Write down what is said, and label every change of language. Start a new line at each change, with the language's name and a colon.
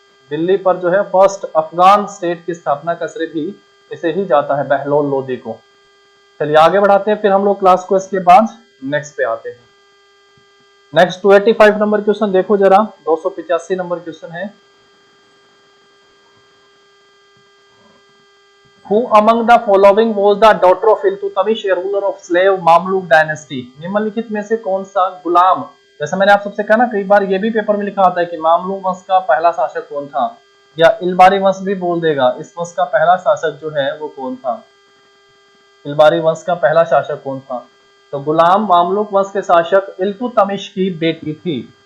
Hindi: दिल्ली पर जो है फर्स्ट अफगान स्टेट की स्थापना का श्रेय भी इसे ही जाता है, बहलोल लोदी को। चलिए आगे बढ़ाते हैं फिर हम लोग क्लास को। इसके बाद नेक्स्ट पे आते हैं। नेक्स्ट 285 नंबर क्वेश्चन देखो जरा, 285 नंबर क्वेश्चन है।
English: Who among the following was the daughter of Iltutmish, a ruler of slave Mamluk dynasty?
Hindi: निम्नलिखित में से कौन सा गुलाम, जैसा मैंने आप सबसे कहा ना कई बार, ये भी पेपर में लिखा आता है कि मामलूक वंश का पहला शासक कौन था, या इलबारी वंश भी बोल देगा, इस वंश का पहला शासक जो है वो कौन था, इलबारी वंश का पहला शासक कौन था? तो गुलाम मामलुक वंश के शासक इल्तुतमिश की बेटी थी।